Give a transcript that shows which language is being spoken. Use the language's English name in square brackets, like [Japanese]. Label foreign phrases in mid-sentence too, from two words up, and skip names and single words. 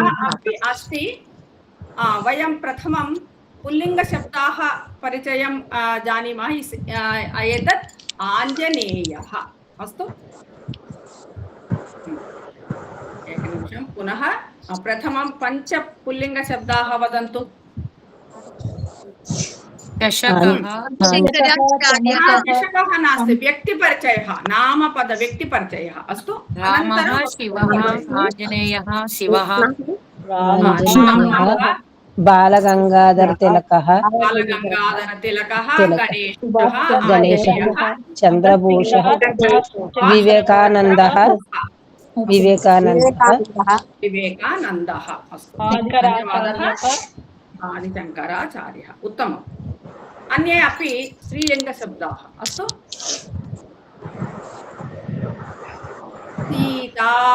[Sanskrit] अपि अस्ति वयं प्रथमं पुल्लिङ्गशब्दाः परिचयं जानीमः एतत् आञ्जनेयः अस्तु एकनिमिषं पुनः प्रथमं पञ्च पुल्लिङ्गशब्दाः वदन्तु चषकः चषकः नास्ति व्यक्तिपरिचयः नामपद व्यक्तिपरिचयः अस्तु रामः शिवः आञ्जनेयः शिवः ఆంజనేయः బాలగంగాధర తిలకः बालगंगाधर तिलकः గణేశः చంద్రభూషः వివేకానందः विवेकानन्दः अस्तु धन्यवादः आदिशङ्कराचार्यः उत्तमम् अन्ये अपि स्त्रीलिङ्गशब्दाः अस्तु सीता